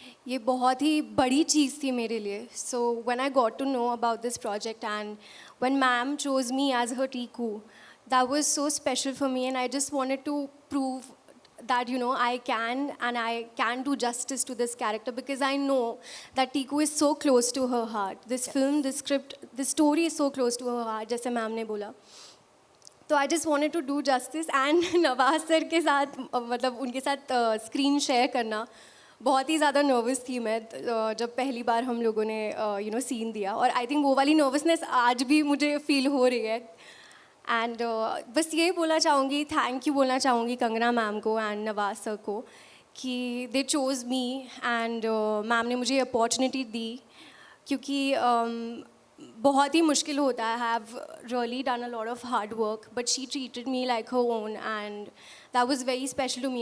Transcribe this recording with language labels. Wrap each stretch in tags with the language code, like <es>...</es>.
<hi>ये बहुत ही बड़ी चीज़ थी मेरे लिए।</hi> <en>So when I got to know about this project and when ma'am chose me as her Tiku, that was so special for me, and I just wanted to prove that I can do justice to this character, because I know that Tiku is so close to her heart. This film, this script, this story is so close to her heart,</en> <hi>जैसे ma'am ने बोला। तो</hi> <en>I just wanted to do justice,</en> <hi>and Nawaz sir के साथ मतलब उनके साथ screen share करना, बहुत ही ज़्यादा नर्वस थी मैं जब पहली बार हम लोगों ने सीन दिया। और</hi> <en>I think</en> <hi>वो वाली नर्वसनेस आज भी मुझे फील हो रही है। एंड बस यही बोलना चाहूँगी, थैंक यू बोलना चाहूँगी कंगना मैम को एंड नवाज सर को कि</hi> <en>they chose me,</en> <hi>एंड मैम ने मुझे अपॉर्चुनिटी दी, क्योंकि बहुत ही मुश्किल होता है।</hi> <en>I have really done a lot of hard work, but she treated me like her own, and that was very special to me.</en>